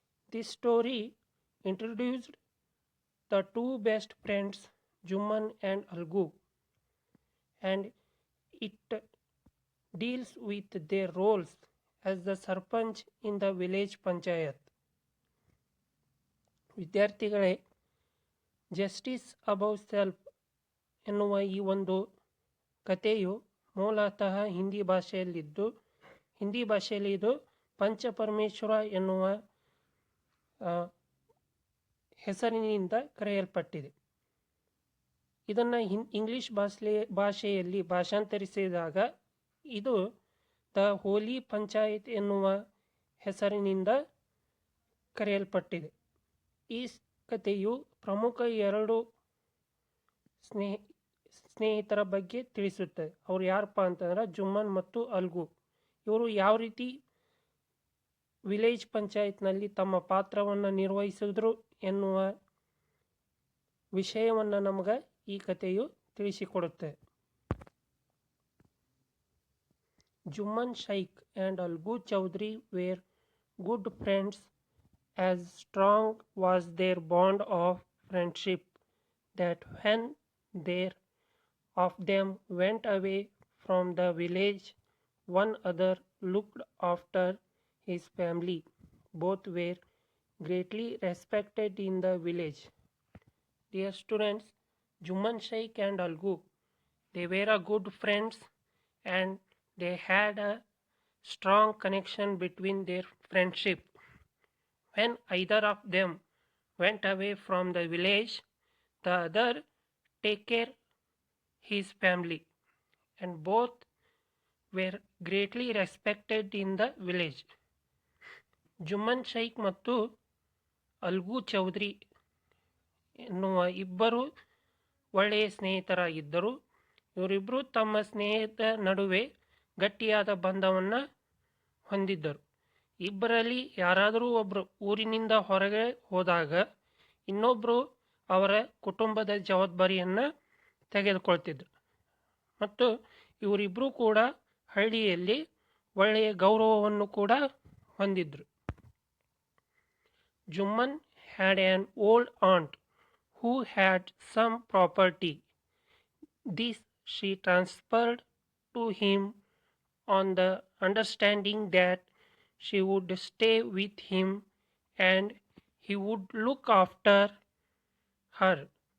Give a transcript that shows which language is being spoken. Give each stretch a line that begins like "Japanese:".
English: This story introduced the two best friends Jumman and Algu, and it deals with their roles as the Sarpanch in the village Panchayat.
Kannada: ವಿದ್ಯಾರ್ಥಿಗಳೇ, justice above self ಎನ್ನುವ ಈ ಒಂದು ಕಥೆಯು ಮೂಲತಃ ಹಿಂದಿ ಭಾಷೆಯಲ್ಲಿ ಇದು ಪಂಚಪರಮೇಶ್ವರ ಎನ್ನುವ ಹೆಸರಿನಿಂದ ಕರೆಯಲ್ಪಟ್ಟಿದೆ. ಇದನ್ನು ಇಂಗ್ಲಿಷ್ ಭಾಷೆಯಲ್ಲಿ ಭಾಷಾಂತರಿಸಿದಾಗ ಇದು ದ ಹೋಲಿ ಪಂಚಾಯತ್ ಎನ್ನುವ ಹೆಸರಿನಿಂದ ಕರೆಯಲ್ಪಟ್ಟಿದೆ. ಈ ಕಥೆಯು ಪ್ರಮುಖ ಎರಡು ಸ್ನೇಹಿತರ ಬಗ್ಗೆ ತಿಳಿಸುತ್ತದೆ. ಅವ್ರು ಯಾರಪ್ಪ ಅಂತಂದ್ರೆ ಜುಮ್ಮನ್ ಮತ್ತು ಅಲ್ಗು. ಇವರು ಯಾವ ರೀತಿ ವಿಲೇಜ್ ಪಂಚಾಯತ್ನಲ್ಲಿ ತಮ್ಮ ಪಾತ್ರವನ್ನು ನಿರ್ವಹಿಸಿದ್ರು ಎನ್ನುವ ವಿಷಯವನ್ನು ನಮಗೆ ಈ ಕಥೆಯು ತಿಳಿಸಿಕೊಡುತ್ತೆ.
English: Juman Shaikh and Algu Chowdhury were good friends. As strong was their bond of friendship that when their of them went away from the village, one other looked after his family. Both were greatly respected in the village. Dear students, Juman Shaikh and Algu, they were a good friends and they had a strong connection between their friendship. When either of them went away from the village, the other take care his family, and both were greatly respected in the village.
Kannada: Jumman Shaikh ಮತ್ತು algo Chaudhary ಎನ್ನುವ ಇಬ್ಬರು ಒಳ್ಳೆಯ ಸ್ನೇಹಿತರಾಗಿದ್ದರು. ಇವರಿಬ್ಬರು ತಮ್ಮ ಸ್ನೇಹಿತ ನಡುವೆ ಗಟ್ಟಿಯಾದ ಬಂಧವನ್ನು ಹೊಂದಿದ್ದರು. ಇಬ್ಬರಲ್ಲಿ ಯಾರಾದರೂ ಒಬ್ಬರು ಊರಿನಿಂದ ಹೊರಗೆ ಹೋದಾಗ ಇನ್ನೊಬ್ಬರು ಅವರ ಕುಟುಂಬದ ಜವಾಬ್ದಾರಿಯನ್ನು ತೆಗೆದುಕೊಳ್ತಿದ್ರು. ಮತ್ತು ಇವರಿಬ್ಬರೂ ಕೂಡ ಹಳ್ಳಿಯಲ್ಲಿ ಒಳ್ಳೆಯ ಗೌರವವನ್ನು ಕೂಡ ಹೊಂದಿದ್ರು.
English: Jumman had an old aunt who had some property. This she transferred to him on the understanding that she would stay with him and he would look after her.